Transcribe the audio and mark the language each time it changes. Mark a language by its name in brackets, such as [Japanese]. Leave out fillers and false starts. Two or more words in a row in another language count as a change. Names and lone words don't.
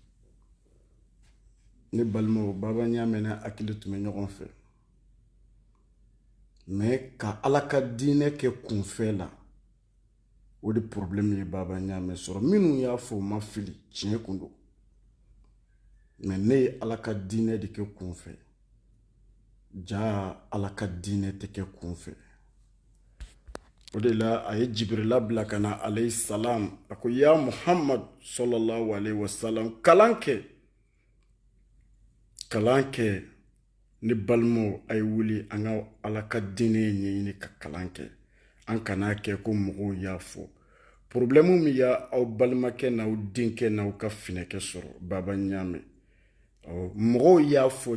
[Bambara] ne balimaw Baba Ɲame n'a hakili tun bɛ ɲɔgɔn fɛ mais ka Ala ka diinɛ kɛ kunfɛ la o de problème ye Baba Ɲame sɔrɔ minnu y'a fɔ ma fili tiɲɛ kun don mais ne ye Ala ka diinɛ de kɛ kunfɛ ja Ala ka diinɛ tɛ kɛ kunfɛ o de la a ye Jibrila bila ka na [Arabic] عليه السلام [Bambara] a ko ya Muhammad [Arabic] صلى الله عليه وسلم [Bambara] kalan kɛ ne balimaw a ye wuli an ka ala ka diinɛ ɲɛɲini ka kalan kɛ an kana kɛ ko mɔgɔw y'a fɔ problème min y'a aw balimakɛ n'aw denkɛ n'aw ka finɛkɛ sɔrɔ baba ɲaamɛ mɔgɔw y'a fɔ